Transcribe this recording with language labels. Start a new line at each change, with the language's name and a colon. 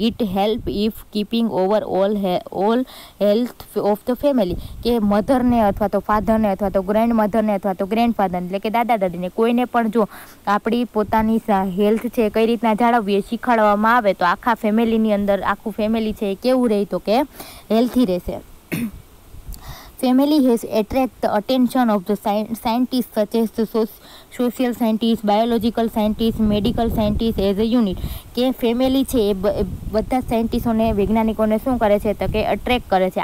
English: it help if keeping overall health of the family,
Gujarati: કે મધરને અથવા તો ફાધરને અથવા તો ગ્રેન્ડમધરને અથવા તો ગ્રેન્ડફાધરને એટલે કે દાદા દાદીને કોઈને પણ જો આપણી પોતાની હેલ્થ છે કઈ રીતના જાળવવી એ શીખવાડવામાં આવે તો આખા ફેમિલીની અંદર આખું ફેમિલી છે એ કેવું રહે, તો કે હેલ્થી રહેશે.
English: Family has attracted the attention of the scientists such as the social scientists, biological scientists, medical scientists as a unit.
Gujarati: કે ફેમિલી છે એ બધા સાયન્ટિસ્ટોને, વૈજ્ઞાનિકોને શું કરે છે, તો કે અટ્રેક્ટ કરે છે,